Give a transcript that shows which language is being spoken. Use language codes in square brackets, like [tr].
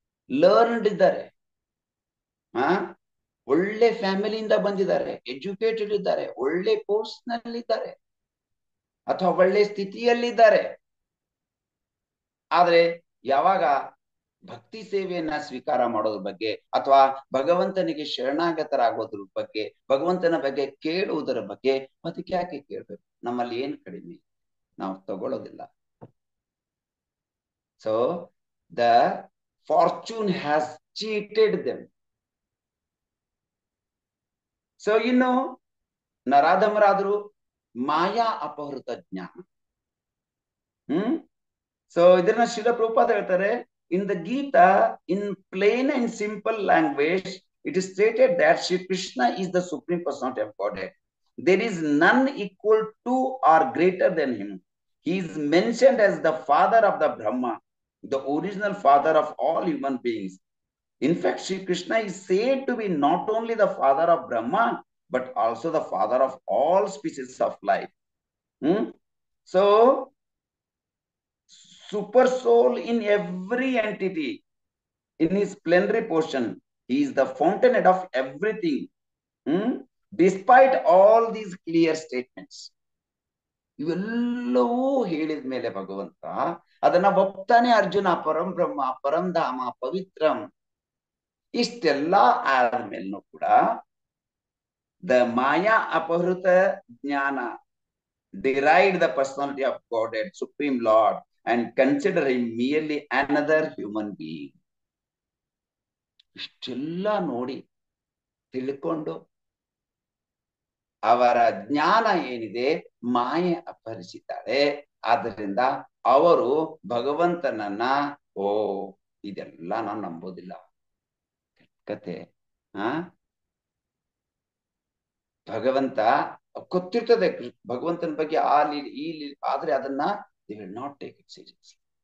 [kn] Learned ಇದ್ದಾರೆ, ಒಳ್ಳೆ ಫ್ಯಾಮಿಲಿಯಿಂದ ಬಂದಿದ್ದಾರೆ, ಎಜುಕೇಟೆಡ್ ಇದ್ದಾರೆ, ಒಳ್ಳೆ ಪೋಸ್ಟ್ ನಲ್ಲಿದ್ದಾರೆ ಅಥವಾ ಒಳ್ಳೆ ಸ್ಥಿತಿಯಲ್ಲಿದ್ದಾರೆ. ಆದ್ರೆ ಯಾವಾಗ ಭಕ್ತಿ ಸೇವೆಯನ್ನ ಸ್ವೀಕಾರ ಮಾಡೋದ್ರ ಬಗ್ಗೆ ಅಥವಾ ಭಗವಂತನಿಗೆ ಶರಣಾಗತರಾಗೋದ್ರ ಬಗ್ಗೆ, ಭಗವಂತನ ಬಗ್ಗೆ ಕೇಳುವುದರ ಬಗ್ಗೆ, ಅದಕ್ಕೆ ಯಾಕೆ ಕೇಳ್ಬೇಕು? ನಮ್ಮಲ್ಲಿ ಏನ್ ಕಡಿಮೆ? ನಾವು ತಗೊಳ್ಳೋದಿಲ್ಲ. [en] So the fortune has cheated them. [kn] So ಇನ್ನು ನರಾಧಮರಾದ್ರು ಮಾಯಾ ಅಪಹೃತ ಜ್ಞಾನ. ಸೊ ಇದನ್ನ ಶ್ರೀಲ ಪ್ರಭುಪಾದ ಹೇಳ್ತಾರೆ, [en] In the Gita, in plain and simple language, it is stated that Shri Krishna is the supreme personality of Godhead. There is none equal to or greater than him. He is mentioned as the father of the Brahma, the original father of all human beings. In fact, Sri Krishna is said to be not only the father of Brahma, but also the father of all species of life. So, super soul in every entity, in his plenary portion, he is the fountainhead of everything. Despite all these clear statements, [kn] ಇವೆಲ್ಲವೂ ಹೇಳಿದ ಮೇಲೆ ಭಗವಂತ ಅದನ್ನ ಒಪ್ತಾನೆ. [sa] ಅರ್ಜುನ ಪರಂ ಬ್ರಹ್ಮ, ಪರಂ ಧಾಮ, ಪವಿತ್ರಂ, [kn] ಇಷ್ಟೆಲ್ಲ ಆದ್ಮೇಲೂ ಕೂಡ [en] The ಮಾಯಾ ಅಪಹೃತ ಜ್ಞಾನ derived the personality of Godhead, Supreme Lord, and consider him merely another human being. [kn] ಇಷ್ಟೆಲ್ಲ ನೋಡಿ ತಿಳ್ಕೊಂಡು ಅವರ ಜ್ಞಾನ ಏನಿದೆ ಮಾಯೆ ಅಪಹರಿಸಿದ್ದಾಳೆ. ಆದ್ದರಿಂದ ಅವರು ಭಗವಂತನನ್ನ ಇದೆಲ್ಲ ನಾನು ನಂಬೋದಿಲ್ಲ, ಕತೆ ಭಗವಂತ ಗೊತ್ತಿರ್ತದೆ ಭಗವಂತನ ಬಗ್ಗೆ ಈ ಆದ್ರೆ ಅದನ್ನ [en] They will not take it seriously.